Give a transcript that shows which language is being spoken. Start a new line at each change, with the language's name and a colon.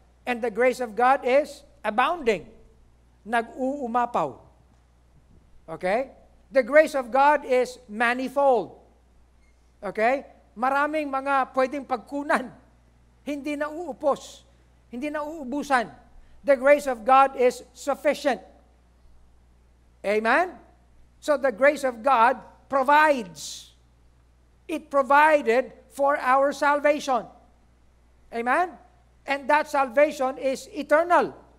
English: And the grace of God is abounding. Nag-uumapaw. Okay? The grace of God is manifold. Okay?
Filipino: Maraming mga pwedeng pagkunan. Hindi na uupos. Hindi na uubusan.
English: The grace of God is sufficient. Amen? So the grace of God provides. It provided for our salvation. Amen? And that salvation is eternal.